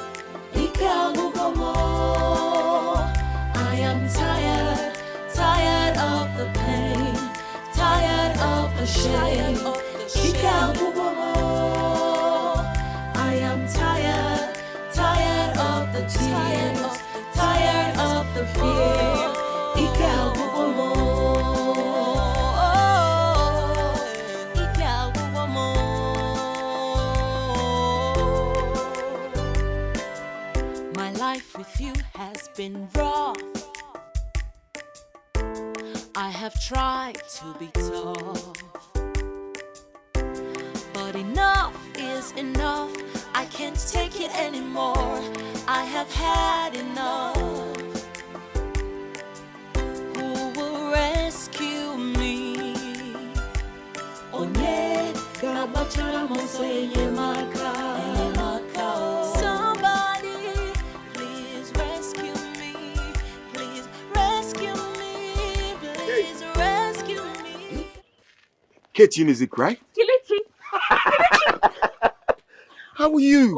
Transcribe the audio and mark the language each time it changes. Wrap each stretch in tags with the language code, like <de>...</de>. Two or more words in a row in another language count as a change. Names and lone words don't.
<en>I am tired, tired of the pain, tired of the shame. the tears, tired of the fear.</en> <ig>Ike agwụgwọ Ike agwụgwọ</ig> <en>My life with you has been rough. I have tried to be tough, but enough is enough. I can't take it anymore. I have had enough. Who will rescue me?</en> <ig>Onye ga-agbachara m ọsọ enyemaka.</ig> <en>Somebody, please rescue me. Please rescue me. Please rescue me. Kate music, right? Kelechi! How are you?</en>